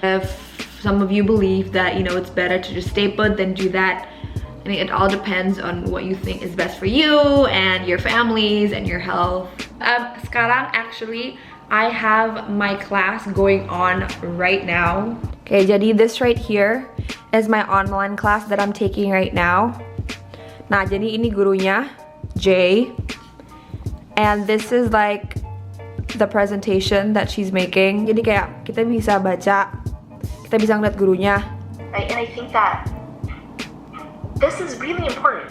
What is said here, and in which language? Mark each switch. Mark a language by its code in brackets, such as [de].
[en] If some of you believe that, you know, it's better to just stay put than do that, I mean it all depends on what you think is best for you and your families and your health. Sekarang actually I have my class going on right now. Okay, jadi this right here is my online class that I'm taking right now. [id] Nah, jadi ini gurunya, Jay. [en] And this is like the presentation that she's making. [id] Jadi kayak kita bisa baca, kita bisa ngeliat gurunya. [en] Right, and I think that this is really important.